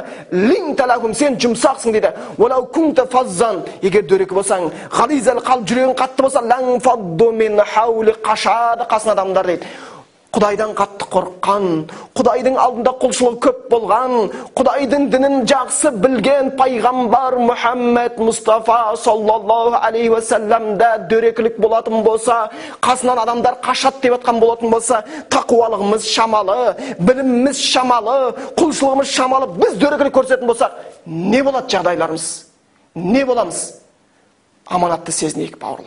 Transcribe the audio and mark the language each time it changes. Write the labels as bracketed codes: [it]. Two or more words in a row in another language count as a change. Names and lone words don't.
[ar] لنت لهم, [kk] сен жұмсақсың дейді. [ar] ولو كنت فظا, [kk] егер дөрекі болсаң, [ar] غليظ القلب, [kk] жүрегің қатты болса, [ar] لانفضوا من حولك, [kk] қашады қасың адамдар дейді. Құдайдан қатты қорыққан, Құдайдың алдында құлшылығы көп болған, Құдайдың дінін жақсы білген пайғамбар Мұхаммед Мұстафа [ar] صلى الله عليه وسلم [kk] дөрекілік болатын болса, қасынан адамдар қашат деп атқан болатын болса, тақуалығымыз шамалы, біліміміз шамалы, құлшылығымыз шамалы, біз дөрекілік көрсететін болсақ, не болады жағдайларымыз? Не боламыз? Аманатты сезінейік, бауырлар.